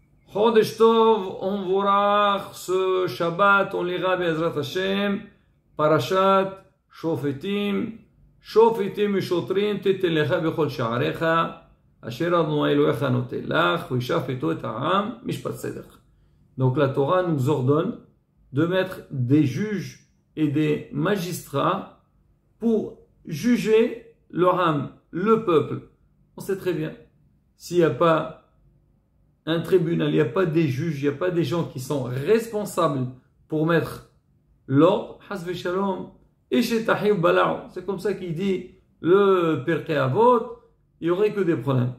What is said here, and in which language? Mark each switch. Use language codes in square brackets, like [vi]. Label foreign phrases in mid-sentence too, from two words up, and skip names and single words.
[he] חודש טוב, [fr] on vorach ce Shabbat, on lira [he] בעזרת השם פרשת שופטים שופטים ושוטרים תתן לך בכל שעריך אשר ה' אלהיך נתן לך ושפטו את העם משפט צדק. [fr] Donc la Torah nous ordonne de mettre des juges et des magistrats pour juger leur âme, le peuple. On sait très bien, s'il n'y a pas un tribunal, il n'y a pas des juges, il n'y a pas des gens qui sont responsables pour mettre l'ordre, [he] חס ושלום, [fr] c'est comme ça qu'il dit le Pirkei Avot, il n'y aurait que des problèmes.